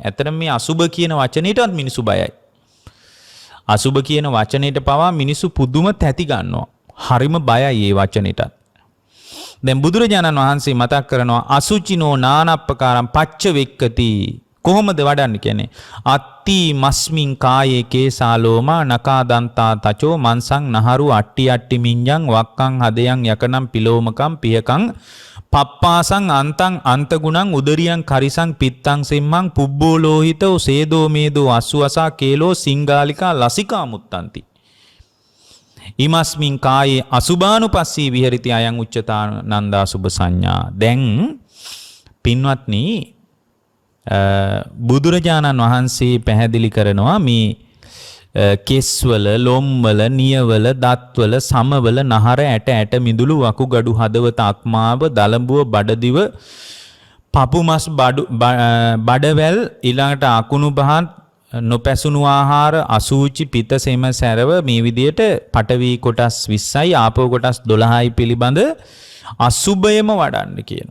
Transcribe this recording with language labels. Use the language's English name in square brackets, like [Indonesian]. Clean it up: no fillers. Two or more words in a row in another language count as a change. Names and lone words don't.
[Sinhala] ඇත්තටම මේ අසුබ කියන වචනේටවත් මිනිසු බයයි. අසුබ කියන වචනේට පවා මිනිසු පුදුම තැති ගන්නවා. හරිම බයයි මේ වචනේටත්. දැන් බුදුරජාණන් වහන්සේ මතක් කරනවා [Pali] අසුචිනෝ නානප්පකාරම් පච්ච වෙක්කති. [Sinhala] කොහොමද වඩන්න කියන්නේ? [Pali] අත්ති මස්මින් කායේ කේසාලෝමා නකාදන්තා තචෝ මන්සං නහරු අට්ටි අට්ටි මිඤ්ඤං වක්කං හදයන් යකනම් පිලෝමකම් පියකං පප්පාසං අන්තං අන්තගුණං උදරියං කරිසං පිත්තං සෙම්මං පුබ්බෝ ලෝහිතෝ සේදෝ මේදෝ අස්සුවසා කේලෝ සිංගාලිකා ලසිකා මුත්තන්ති. ඉමස්මින් කායේ අසුභානුපස්සී විහෙරිති අයං උච්චතානන්දා සුභ සංඥා. [Sinhala] දැන් පින්වත්නි බුදුරජාණන් වහන්සේ පැහැදිලි කරනවා මේ කෙස්වල ලොම්වල නියවල දත්වල සමවල නහර ඇට ඇට මිදුළු වකුගඩු හදවත අක්මාව දලඹුව බඩදිව පපුමස් බඩවැල් ඊළඟට අකුණු පහන් නොපැසුණු ආහාර අසූචි පිත සෙම සැරව මේ විදියට පඨවි කොටස් 20යි ආපෝ කොටස් 12යි පිළිබඳ අසුබයම වඩන්න කියනවා.